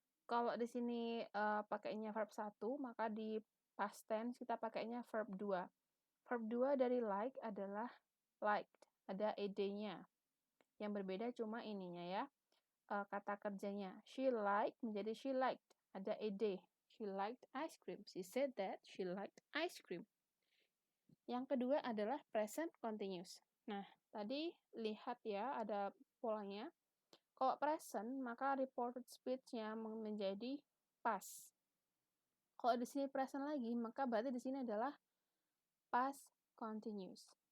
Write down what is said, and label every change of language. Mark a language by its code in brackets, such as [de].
[id] Kalau di sini pakainya verb 1, maka di past tense kita pakainya verb 2. Verb 2 dari like adalah liked, ada ed-nya. Yang berbeda cuma ininya ya, kata kerjanya. [en] She liked menjadi she liked, ada ed. She liked ice cream. She said that she liked ice cream. [id] Yang kedua adalah present continuous. Nah, tadi lihat ya ada polanya. Kalau present, maka reported speech-nya menjadi past. Kalau di sini present lagi, maka berarti di sini adalah past continuous.